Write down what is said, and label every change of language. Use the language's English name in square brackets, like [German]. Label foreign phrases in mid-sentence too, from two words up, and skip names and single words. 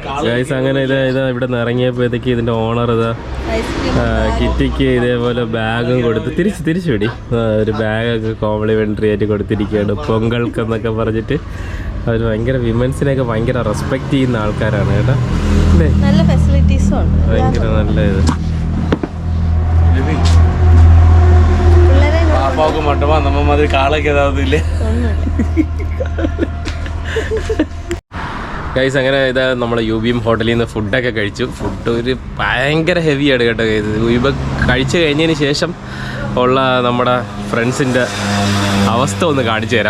[Malayalam] ഗൈസ് അങ്ങനെ ഇതാ ഇവിടെ നിന്ന് ഇറങ്ങിയപ്പോഴത്തേക്ക് ഇതിൻ്റെ ഓണർ ഇതാ കിറ്റിക്ക് ഇതേപോലെ ബാഗും കൊടുത്ത് തിരിച്ചു വിടി ഒരു ബാഗൊക്കെ കോംപ്ലിമെൻ്ററി ആയിട്ട് കൊടുത്തിരിക്കുകയാണ് പൊങ്കൾക്കെന്നൊക്കെ പറഞ്ഞിട്ട്. അവർ ഭയങ്കര വിമൻസിനെയൊക്കെ ഭയങ്കര റെസ്പെക്റ്റ് ചെയ്യുന്ന ആൾക്കാരാണ് കേട്ടോ അല്ലേ. നല്ല ഫെസിലിറ്റീസും ഉണ്ട്. ഭയങ്കര നല്ല ഇത്. [Tamil] പാപ്പാவுக்கு மட்டுமா நம்ம மாதிரி காலைக்கு ஏதாவது இல்லை? [Malayalam] ഗൈസ് അങ്ങനെ ഇതാ നമ്മളെ UBM ഹോട്ടലിൽ നിന്ന് ഫുഡൊക്കെ കഴിച്ചു. ഫുഡ് ഒരു ഭയങ്കര ഹെവിയാണ് കേട്ടോ ഗൈസ്. ഇപ്പം കഴിച്ചു കഴിഞ്ഞതിന് ശേഷം ഉള്ള നമ്മുടെ ഫ്രണ്ട്സിൻ്റെ അവസ്ഥ ഒന്ന് കാണിച്ചു തരാം.